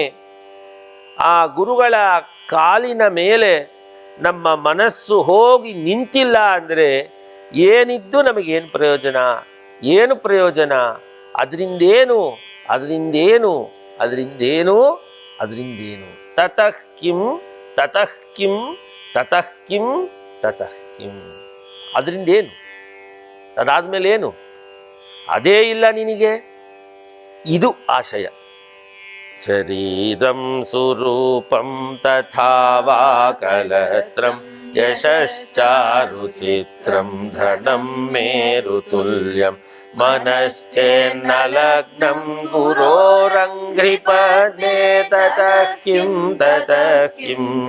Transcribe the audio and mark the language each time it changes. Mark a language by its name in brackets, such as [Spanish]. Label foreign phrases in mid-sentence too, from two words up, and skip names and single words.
[Kannada] ಆ ಗುರುಗಳ ಕಾಲಿನ ಮೇಲೆ ನಮ್ಮ ಮನಸ್ಸು ಹೋಗಿ ನಿಂತಿಲ್ಲ ಅಂದರೆ ಏನಿದ್ದು ನಮಗೇನು ಪ್ರಯೋಜನ? ಏನು ಪ್ರಯೋಜನ? ಅದರಿಂದೇನು ಅದರಿಂದೇನು ಅದರಿಂದೇನು ಅದರಿಂದೇನು? [Sanskrit] ತತಃ ಕಿಂ ತತಃ ಕಿಂ ತತಃ ಕಿಂ ತತಃ ಕಿಂ. [Kannada] ಅದರಿಂದೇನು? ಅದಾದ್ಮೇಲೆ ಏನು? ಅದೇ ಇಲ್ಲ ನಿನಗೆ. ಇದು ಆಶಯ. [Sanskrit] ಶರೀರಂ ಸುರೂಪಂ ತಥಾ ವಾ ಕಲತ್ರಂ ಯಶಶ್ಚಾರುಚಿತ್ರಂ ಧನಂ ಮೇರುತುಲ್ಯಂ ಮನಶ್ಚೇನ್ನಲಗ್ನಂ ಗುರೋರಂಘ್ರಿಪದ್ಮೇ ತತಃ ಕಿಂ ತತಃ ಕಿಂ